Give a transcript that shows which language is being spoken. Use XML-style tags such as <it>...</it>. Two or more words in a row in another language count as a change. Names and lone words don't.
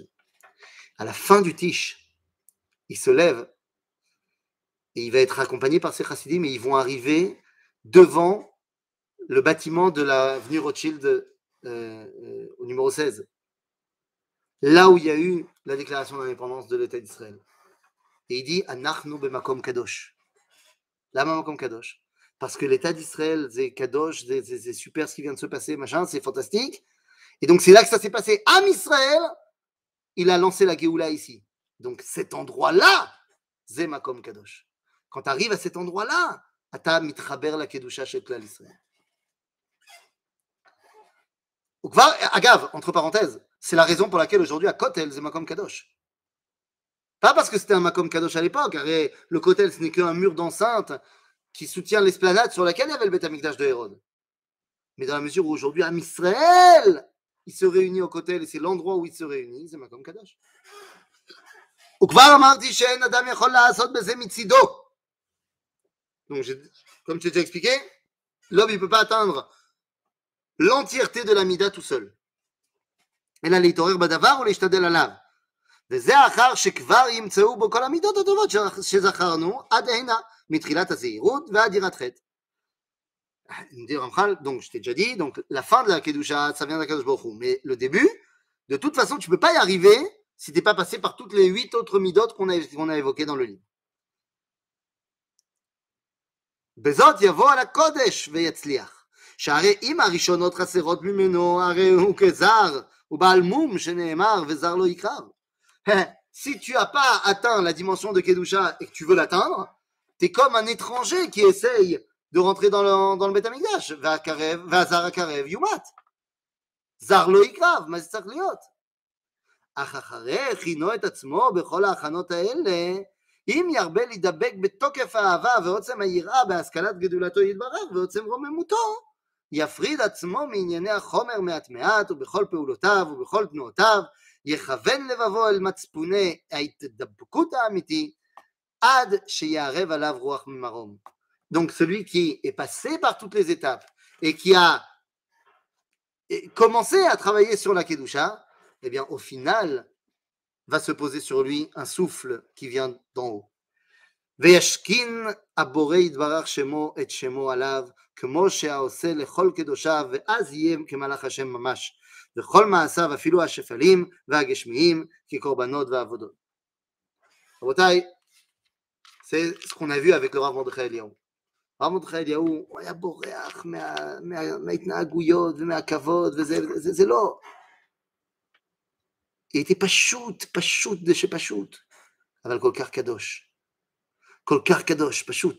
<fr>À la fin du tish, il se lève et il va être accompagné par ses chassidim et ils vont arriver devant le bâtiment de l'avenue Rothschild au numéro 16. Là où il y a eu la déclaration d'indépendance de l'État d'Israël. Et il dit</fr> <he>אנחנו במקום קדוש.</he> <fr>Là,</fr> <he>מקום קדוש.</he> <fr>Parce que l'État d'Israël, c'est kadosh, c'est super ce qui vient de se passer, machin, c'est fantastique. Et donc, c'est là que ça s'est passé.</fr> <he>עם ישראל,</he> <fr>il a lancé la Géoula ici. Donc, cet endroit-là, c'est</fr> <he>מקום קדוש.</he> <fr>Quand tu arrives à cet endroit-là,</fr> <he>אתה מתחבר לקדושה של כלל ישראל. וכבר, אגב,</he> <fr>entre parenthèses, c'est la raison pour laquelle aujourd'hui à Kotel, c'est</fr> <he>מקום קדוש.</he> <fr>Pas parce que c'était un</fr> <he>מקום קדוש</he> <fr>à l'époque, car le Kotel, ce n'est qu'un mur d'enceinte qui soutient l'esplanade sur laquelle il y avait le</fr> <he>בית המקדש</he> <fr>de Hérode. Mais dans la mesure où aujourd'hui,</fr> <he>עם ישראל,</he> <fr>il se réunit au Kotel, et c'est l'endroit où il se réunit, c'est</fr> <he>מקום קדוש. וכבר אמרתי שאין אדם יכול לעשות בזה מצידו.</he> <fr>Donc, comme je t'ai expliqué, l'homme, il ne peut pas atteindre l'entièreté de la mida tout seul.</fr> <he>אלא להתעורר בדבר ולהשתדל עליו. וזה אחר שכבר ימצאו בו כל המידות הטובות שזכרנו עד הנה, מתחילת הזהירות ועד יראת חטא.</he> <fr>Donc, je t'ai déjà dit, donc la fin de la Kedusha, ça vient de la</fr> <he>קדוש ברוך הוא.</he> <fr>Mais le début, de toute façon, tu ne peux pas y arriver si tu n'es pas passé par toutes les 8 autres midot qu'on a évoquées dans le livre.</fr> <he>בזאת יבוא על הקודש ויצליח. שהרי אם הראשונות חסרות ממנו, הרי הוא כזר, הוא בעל מום שנאמר, וזר לא יקרב.</he> <fr>Si tu n'as pas atteint la dimension de Kedusha et que tu veux l'atteindre, tu es comme un étranger qui essaye de rentrer dans le</fr> <he>בית המקדש. והזר הקרב יומת. זר לא יקרב, מה זה צריך להיות? אך אחרי הכינו את עצמו בכל ההכנות האלה, אם ירבה להידבק בתוקף האהבה ועוצם היראה בהשכלת גדולתו יתברך ועוצם רוממותו, יפריד עצמו מענייני החומר מעט מעט ובכל פעולותיו ובכל תנועותיו, יכוון לבבו אל מצפוני ההתדבקות האמיתי, עד שיערב עליו רוח ממרום.</he> <fr>Donc celui qui est passé par toutes les étapes et qui a commencé à travailler sur la Kedusha, eh bien au final va se poser sur lui un souffle qui vient d'en haut.</fr> <he>וישכין הבורא יתברך שמו את שמו עליו, כמו שהעושה לכל קדושיו, ואז יהיה כמלאך השם ממש, וכל מעשיו אפילו השפלים והגשמיים כקורבנות ועבודות. רבותיי,</he> <fr>c'est ce qu'on a vu avec le Rav Mordechai Eliyahu.</fr> <he>הרב מרדכי אליהו, הוא היה בורח מההתנהגויות ומהכבוד, וזה לא. הייתי פשוט דשפשוט, אבל כל כך קדוש, פשוט.</he>